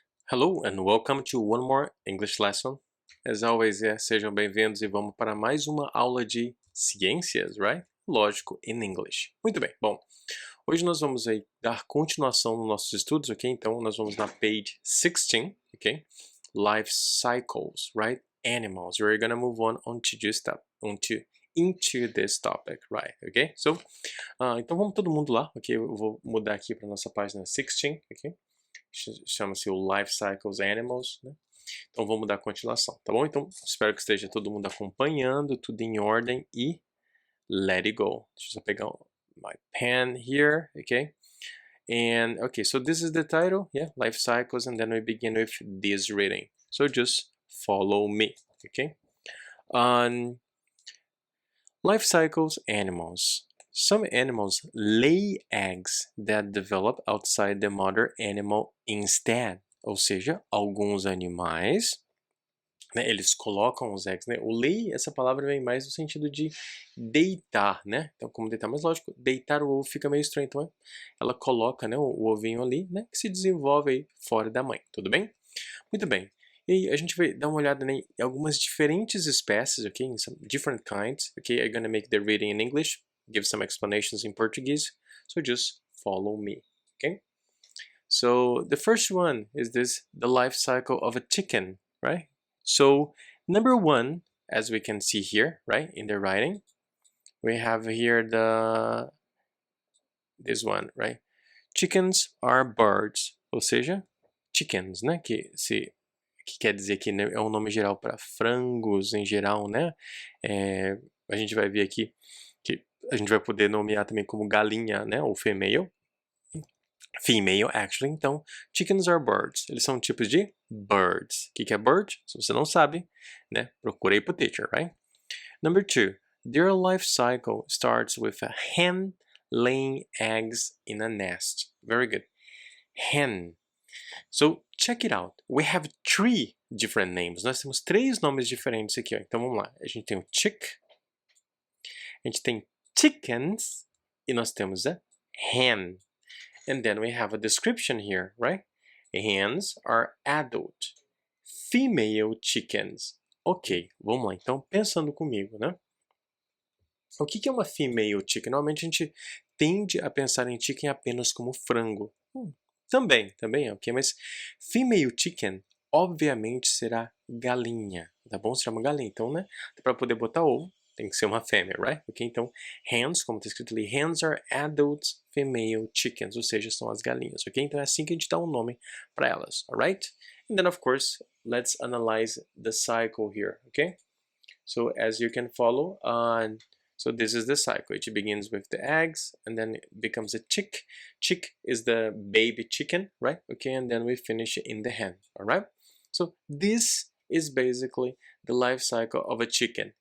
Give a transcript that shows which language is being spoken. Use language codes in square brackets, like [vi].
[en] Hello and welcome to one more English lesson. As always, [pt] sejam bem-vindos e vamos para mais uma aula de ciências, right? Lógico, [en] in English. [pt] Muito bem, bom, hoje nós vamos aí dar continuação nos nossos estudos, ok? Então nós vamos na page 16, ok? [en] Life cycles, right? Animals. We're gonna move on to into this topic, right? Ok? [pt] So, então vamos todo mundo lá, ok? Eu vou mudar aqui para nossa página 16, ok? Chama-se o Life Cycles Animals, né? Então vamos dar continuação, tá bom? Então espero que esteja todo mundo acompanhando, tudo em ordem e [en] let it go. [pt] Deixa eu só pegar [en] my pen here, [pt] okay? [en] And okay, so this is the title, yeah, Life Cycles, and then we begin with this reading. So just follow me, okay? On Life Cycles Animals. Some animals lay eggs that develop outside the mother animal instead. [pt] Ou seja, alguns animais, né, eles colocam os eggs, né? O lay, essa palavra vem mais no sentido de deitar, né? Então, como deitar, mas lógico, deitar o ovo fica meio estranho, então ela coloca, né, o ovinho ali, né, que se desenvolve aí fora da mãe, tudo bem? Muito bem. E aí a gente vai dar uma olhada em algumas diferentes espécies, okay? [en] In some different kinds, okay? I'm gonna make the reading in English, give some explanations in Portuguese, so just follow me, okay? So the first one is the life cycle of a chicken, right? So number one, as we can see here, right, in the writing, we have here this one, right? Chickens are birds, [pt] ou seja, chickens, né, que quer dizer que é um nome geral para frangos em geral, né? A gente vai ver aqui que a gente vai poder nomear também como galinha, né? [en] Ou female actually. [pt] Então, [en] chickens are birds. [pt] Eles são tipos de birds. O que é bird? Se você não sabe, né? Procurei pro teacher, [en] right? Number two, their life cycle starts with a hen laying eggs in a nest. Very good. Hen. So, check it out. We have three different names. [pt] Nós temos três nomes diferentes aqui, ó. Então, vamos lá. A gente tem o chick, a gente tem chickens, e nós temos a hen. [en] And then we have a description here, right? Hens are adult. Female chickens. Ok, [pt] vamos lá. Então, pensando comigo, né? O que é uma female chicken? Normalmente a gente tende a pensar em chicken apenas como frango. Também é ok, mas female chicken obviamente será galinha, tá bom? Será uma galinha, então, né? Para poder botar ovo, tem que ser uma fêmea, right? Ok, então, hens, como está escrito ali, [en] hens are adult female chickens, [pt] ou seja, são as galinhas, ok? Então é assim que a gente dá um nome para elas, alright? [en] And then, of course, let's analyze the cycle here, okay? So as you can follow on so this is the cycle. It begins with the eggs and then it becomes a chick. Chick is the baby chicken, right? Okay, and then we finish in the hen, all right? So this is basically the life cycle of a chicken.